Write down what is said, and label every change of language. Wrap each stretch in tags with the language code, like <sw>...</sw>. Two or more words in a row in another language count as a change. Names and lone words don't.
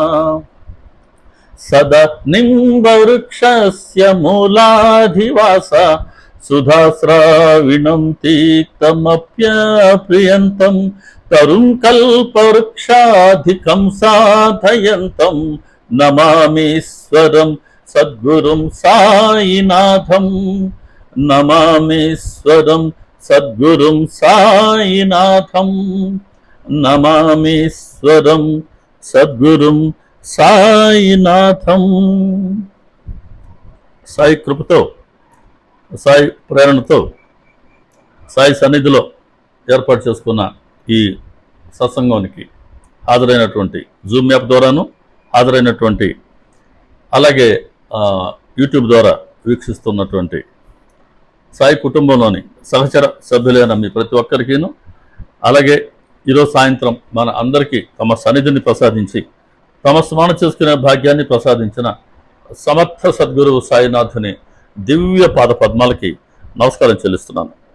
<sa>सदा निम्बवृक्षस्य मूलाधिवास सुधास्राविणं तीक्तमप्यप्रियन्तं तरुं कल्पवृक्षाधिकं साधयन्तं नमामीश्वरं सद्गुरुं साईनाथं नमामीश्वरं सद्गुरुं साईनाथं नमामीश्वरं सद्गुरुं సాయినాథం।</sa> <te>సాయి కృపతో, సాయి ప్రేరణతో, సాయి సన్నిధిలో ఏర్పాటు చేసుకున్న ఈ సత్సంగానికి హాజరైనటువంటి జూమ్ యాప్ ద్వారాను హాజరైనటువంటి అలాగే యూట్యూబ్ ద్వారా వీక్షిస్తున్నటువంటి సాయి కుటుంబంలోని సహచర సభ్యులైన మీ ప్రతి ఒక్కరికిను, అలాగే ఈరోజు సాయంత్రం మన అందరికీ తమ సన్నిధిని ప్రసాదించి తమ స్మరణ చేసుకునే భాగ్యాన్ని ప్రసాదించిన సమర్థ సద్గురువు సాయినాథుని దివ్య పాద పద్మాలకి నమస్కారం చెల్లిస్తున్నాను।</te>